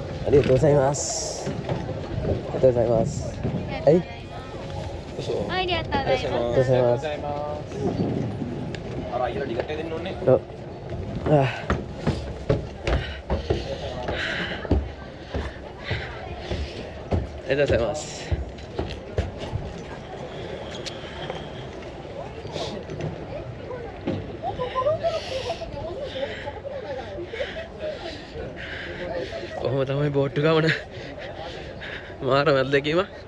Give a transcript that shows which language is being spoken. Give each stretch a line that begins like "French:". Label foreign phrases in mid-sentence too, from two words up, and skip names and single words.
Japanese: ありがとうございますありがとうございますはいありがとうございありがとうございます
Sinhala: අර අයියලා ටිකට් එක දෙන්න ඕනේ.
Japanese: ありがとうございます
Sinhala: කොහොම තමයි බෝට්ටු ගමන මාර මැද්දකීම